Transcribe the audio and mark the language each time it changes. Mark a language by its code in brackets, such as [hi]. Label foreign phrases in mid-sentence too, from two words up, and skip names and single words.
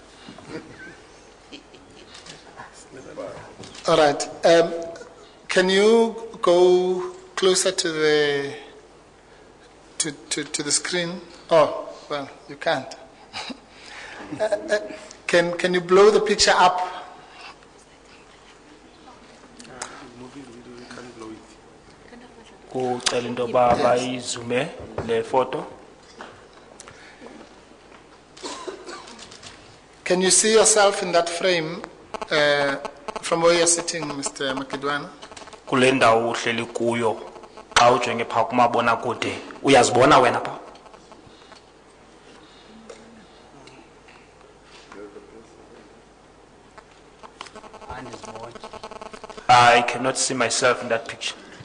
[en] All right. Can you go closer to the to the screen? Oh, well, you can't. Can you blow the picture up? [xh] Kucela into yoba bayizume le photo. [en] Can you see yourself in that frame from where you're sitting, Mr. Makidwana? [xh] Kule ndawo uhleli kuyo xa ujonge phaa kumabonakude uyazibona wena phaa? [en] I cannot see myself in that picture.